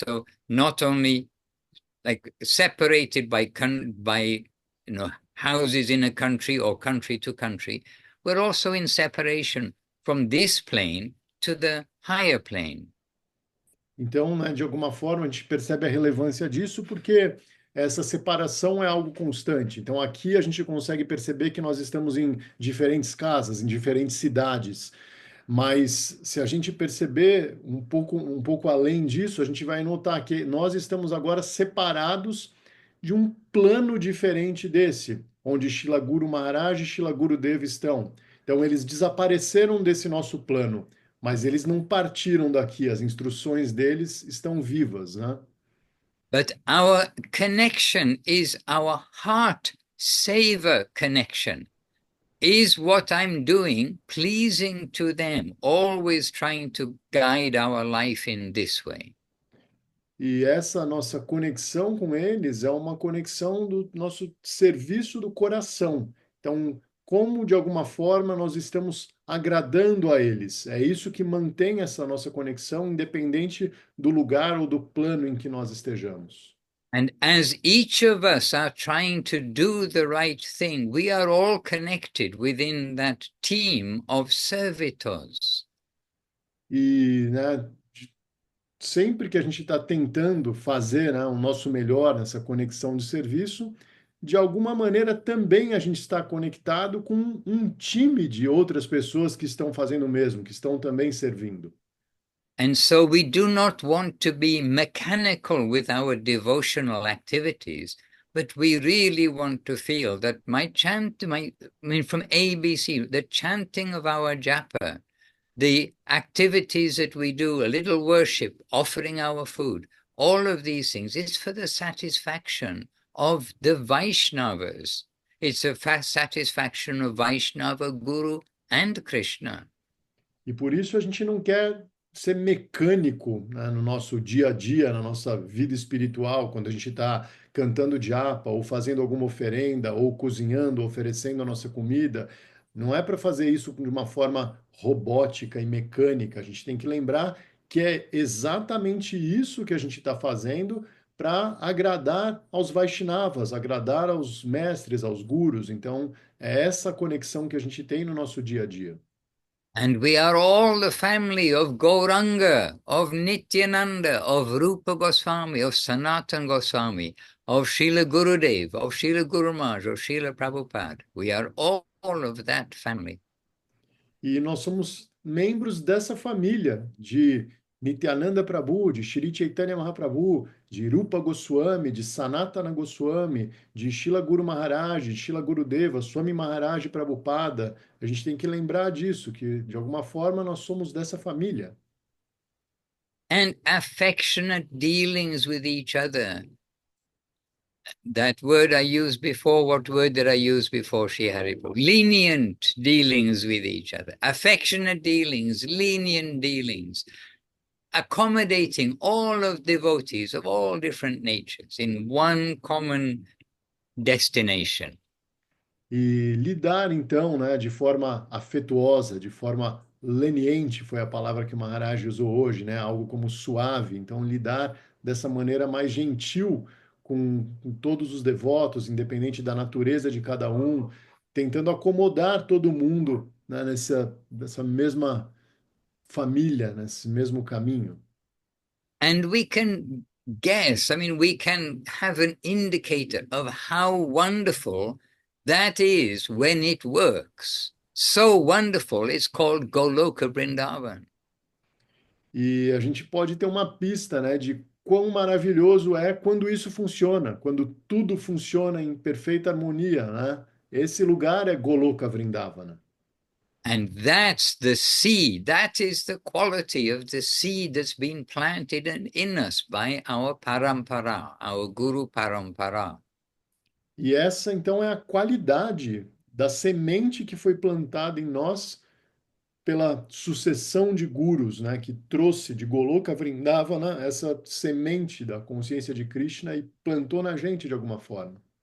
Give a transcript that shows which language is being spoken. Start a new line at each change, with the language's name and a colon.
English: So not only like separated by houses in a country or country to country, we're also in separation from this plane to the higher plane.
Portuguese: Então, né, de alguma forma, a gente percebe a relevância disso porque essa separação é algo constante. Então, aqui a gente consegue perceber que nós estamos em diferentes casas, em diferentes cidades. Mas se a gente perceber um pouco além disso, a gente vai notar que nós estamos agora separados de um plano diferente desse, onde Shila Guru Maharaj e Shila Guru Deva estão. Então, eles desapareceram desse nosso plano, mas eles não partiram daqui, as instruções deles estão vivas, né?
English: But our connection is our heart saver connection. Is what I'm doing pleasing to them? Always trying to guide our life in this way.
Portuguese: E essa nossa conexão com eles é uma conexão do nosso serviço do coração. Então, como de alguma forma nós estamos agradando a eles? É isso que mantém essa nossa conexão, independente do lugar ou do plano em que nós estejamos.
English: And as each of us are trying to do the right thing, we are all connected within that team of servitors.
Portuguese: E, né, sempre que a gente está tentando fazer, né, o nosso melhor nessa conexão de serviço, de alguma maneira também a gente está conectado com um time de outras pessoas que estão fazendo o mesmo, que estão também servindo.
English: And so we do not want to be mechanical with our devotional activities, but we really want to feel that from ABC, the chanting of our japa, the activities that we do, a little worship, offering our food, all of these things, it's for the satisfaction of the Vaishnavas. It's a satisfaction of Vaishnava, Guru, and Krishna.
Portuguese: E por isso a gente não quer ser mecânico, né, no nosso dia a dia, na nossa vida espiritual, quando a gente está cantando japa, ou fazendo alguma oferenda, ou cozinhando, oferecendo a nossa comida. Não é para fazer isso de uma forma robótica e mecânica. A gente tem que lembrar que é exatamente isso que a gente está fazendo para agradar aos Vaishnavas, agradar aos mestres, aos gurus. Então, é essa conexão que a gente tem no nosso dia a dia.
English: And we are all the family of Gauranga, of Nityananda, of Rupa Goswami, of Sanatan Goswami, of Srila Gurudev, of Srila Guru Maharaj, of Srila Prabhupada. We are all of that family.
Portuguese: E nós somos membros dessa família de Nityananda Prabhu, de Shri Chaitanya Mahaprabhu, de Rupa Goswami, de Sanatana Goswami, de Srila Guru Maharaj, de Srila Gurudeva, Swami Maharaj Prabhupada. A gente tem que lembrar disso, que de alguma forma nós somos dessa família.
English: And affectionate dealings with each other. That word I used before, what word did I use before, Shri Hariprabhu? Lenient dealings with each other. Affectionate dealings, lenient dealings. Accommodating all of devotees of all different natures in one common destination.
Portuguese: E lidar, então, né, de forma afetuosa, de forma leniente, foi a palavra que o Maharaj usou hoje, né, algo como suave. Então, lidar dessa maneira mais gentil com todos os devotos, independente da natureza de cada um, tentando acomodar todo mundo, né, nessa mesma família, nesse mesmo caminho.
English: And we can guess, we can have an indicator of how wonderful that is when it works. So wonderful, it's called Goloka Vrindavan.
Portuguese: E a gente pode ter uma pista, né, de quão maravilhoso é quando isso funciona, quando tudo funciona em perfeita harmonia, né? Esse lugar é Goloka Vrindavana.
English: And that's the seed, that is the quality of the seed that's been planted in us by our parampara, our Guru Parampara.
Portuguese: E essa, então, é a qualidade da semente que foi plantada em nós pela sucessão de gurus, né, que trouxe de Goloka Vrindavana essa semente da consciência de Krishna e plantou na gente de alguma forma.